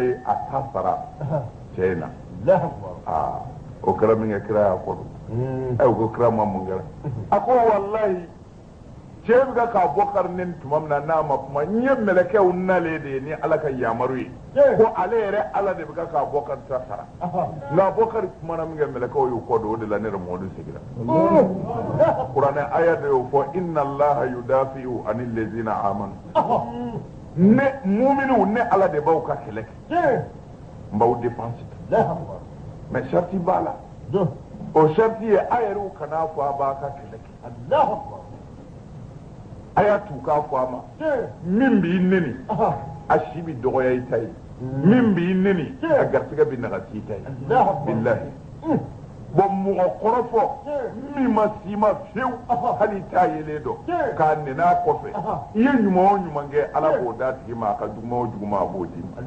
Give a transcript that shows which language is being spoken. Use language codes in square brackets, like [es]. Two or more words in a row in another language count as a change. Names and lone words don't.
[bm] ye a ta sara cɛ in na o kɛra min kɛ kira y'a kɔ don o ko kira ma mun kɛra a ko walahi cɛ bɛ ka Abubakar ni tuma min na n'a ma kuma n ye mɛlɛkɛw nalen de ye ni ala ka yamaru ye ko ale yɛrɛ ala de bɛ ka Abubakar ta sara nka Abubakar kumana min kɛ mɛlɛkɛw y'u kɔ don o de la ne yɛrɛ Mamadu segira kuranɛ aya de y'o fɔ [ar] إن الله يدافع عن الذين آمنوا [bm] ne muminiw ne ala de b'aw ka kɛlɛ kɛ n b'aw dépense mais sharti b'a la o sharti ye a yɛrɛw kana fɔ a b'a ka kɛlɛ kɛ a y'a t'u k'a fɔ a ma min b'i neni a si bɛ dɔgɔya i ta ye min b'i neni a garisɛgɛ bɛ nagasi i ta ye bilahi bon mɔgɔ kɔrɔfɔ min ma si ma fiyewu hali i t'a yelen dɔn k'a nɛnɛ a kɔfɛ i ye ɲuman o ɲuman kɛ ala b'o d'a tigi ma a ka juguman o juguman a b'o d'i